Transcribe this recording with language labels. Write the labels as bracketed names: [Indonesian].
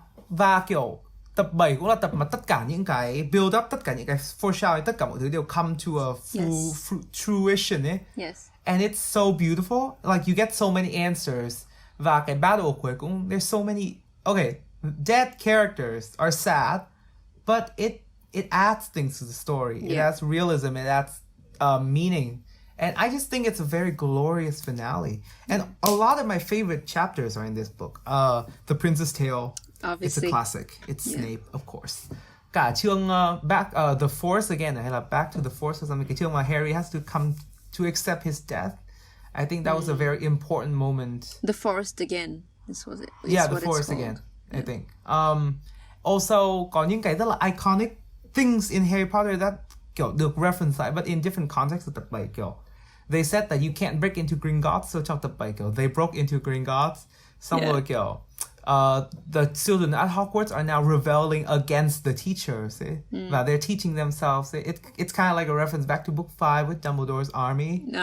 [Vietnamese] Và kiểu tập 7 cũng là tập mà tất cả những cái build up, tất cả những cái foreshadowing, tất cả mọi thứ đều [English] come to a full fruition [Vietnamese] ấy. [English] Yes. And it's so beautiful. Like you get so many answers. [Vietnamese] Và cái battle cuối cũng, [English] there's so many, okay, dead characters are sad, but it adds things to the story. It adds realism, it adds meaning. And I just think it's a very glorious finale. And a lot of my favorite chapters are in this book. The Prince's Tale. Obviously. It's a classic. It's Snape, of course. [Vietnamese] Cả chương [English] The Force again, hay là Back to the Force or something. [Vietnamese] Cái chương mà [English] Harry has to come to accept his death. I think that was a very important moment. The Forest Again. This was it. Yeah, The Forest Again, I think. Also, [Vietnamese] có những cái rất là [English] iconic things in Harry Potter that [Vietnamese] kiểu được [English] reference lại, but in different contexts of tập 7 kiểu. They said that you can't break into Gringotts, so [Vietnamese] trong tập 7 kiểu [English] they broke into Gringotts. [Vietnamese] Xong rồi kiểu [English] the children at Hogwarts are now rebelling against the teachers. Và they're teaching themselves. It's kind of like a reference back to book 5 with Dumbledore's army.